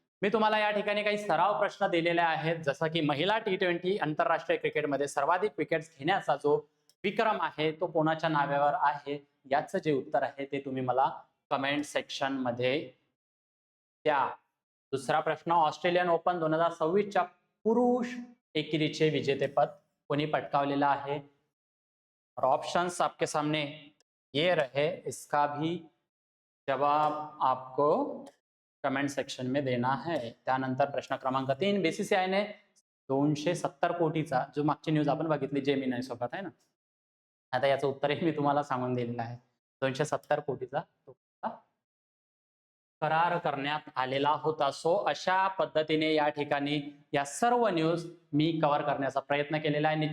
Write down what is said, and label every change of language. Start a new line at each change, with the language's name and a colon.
Marathi: मी तुम्हाला या ठिकाणी काही सराव प्रश्न दिलेले आहेत, जसं की महिला T20 आंतरराष्ट्रीय क्रिकेटमध्ये सर्वाधिक विकेट्स घेण्याचा जो विक्रम आहे तो कोणाच्या नावावर आहे, याचं जे उत्तर आहे ते तुम्ही मला कमेंट सेक्शन मध्ये द्या. दुसरा प्रश्न, ऑस्ट्रेलियन ओपन 2026च्या पुरुष एकेरीचे विजेतेपद कोणी पटकावलेलं आहे?
Hindi: और ऑप्शंस आपके सामने ये रहे, इसका भी जवाब आपको कमेंट सेक्शन में देना है.
Marathi: त्यानंतर प्रश्न क्रमांक 3, BCCIने 270 कोटीचा जो मागची न्यूज आपण बघितली जेमिनाय सोबत आहे ना, आता याचं उत्तरही मी तुम्हाला सांगून दिलेलं आहे. 270 कोटीचा करार करण्यात आलेला होता. सो अशा पद्धतीने या ठिकाणी या सर्व न्यूज मी कव्हर करण्याचा प्रयत्न केलेला आहे.